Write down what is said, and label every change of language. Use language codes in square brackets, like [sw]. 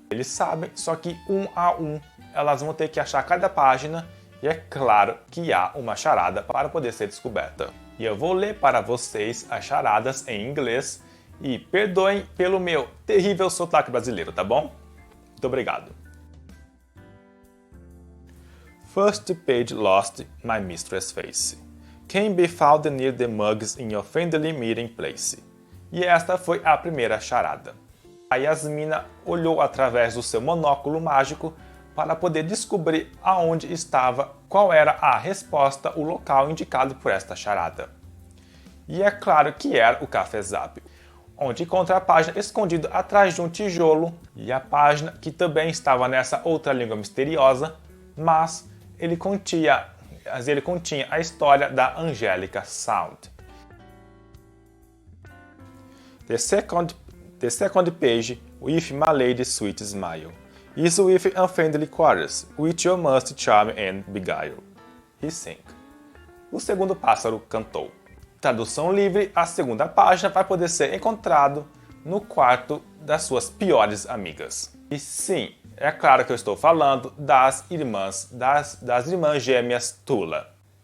[pt] Eles sabem, só que um a um elas vão ter que achar cada página. E é claro que há uma charada para poder ser descoberta. E eu vou ler para vocês as charadas em inglês e perdoem pelo meu terrível sotaque brasileiro, tá bom? Muito obrigado. [en] First page lost, my mistress' face. Can be found near the mugs in your friendly meeting place. [pt] E esta foi a primeira charada. A Yasmina olhou através do seu monóculo mágico para poder descobrir aonde estava, qual era a resposta, o local indicado por esta charada. E é claro que era o Cafezap, onde encontra a página escondida atrás de um tijolo, e a página que também estava nessa outra língua misteriosa, mas ele continha a história da Angelica Sound. [en] The second page with my lady's sweet smile. Is with unfriendly quarters, which you must charm and beguile. He sang. [pt] O segundo pássaro cantou. Tradução livre, a segunda página vai poder ser encontrado no quarto das suas piores amigas. E sim, é claro que eu estou falando das irmãs gêmeas Tula.